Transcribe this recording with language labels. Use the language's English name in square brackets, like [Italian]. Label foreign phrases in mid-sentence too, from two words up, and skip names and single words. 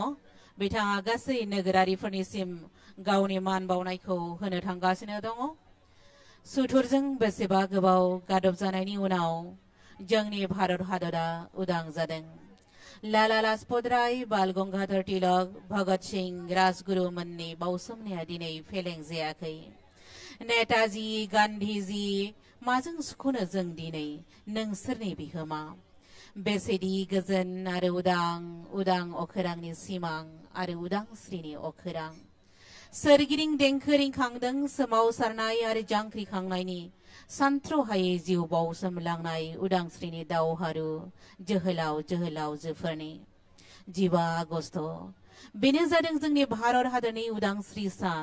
[Bodo] बिथाङा गासै नोगोरारिफोरनिसिम गावनि मान बावनायखौ होनो थांगासिनो दङ। सुथुरजों बेसेबा गोबाव गादब जानायनि उनाव जोंनि भारत हादरा उदां जादों। लाला लाजपत राय, बाल गंगाधर तिलक, भगत सिंह, राजगुरु मोननि बावसोमनाया दिनै फेलें जायाखै। नेताजी गान्धीजी माजों सुख'नो जों दिनै नोंसोरनि बिहोमा बेसेदि गोजोन आरो उदां अखोरांनि सिमां आरो उदांस्रिनि अखोरां सोरगिदिं देंखो रिंखांदों सोमावसारनाय आरो जांख्रिखांनायनि सानथ्र'हायै जिउ बावसोमलांनाय उदांस्रिनि दावहारु जोहोलावजोफोरनि 15 आगस्ट बेनो जादों जोंनि भारत हादरनि उदांस्रि सान।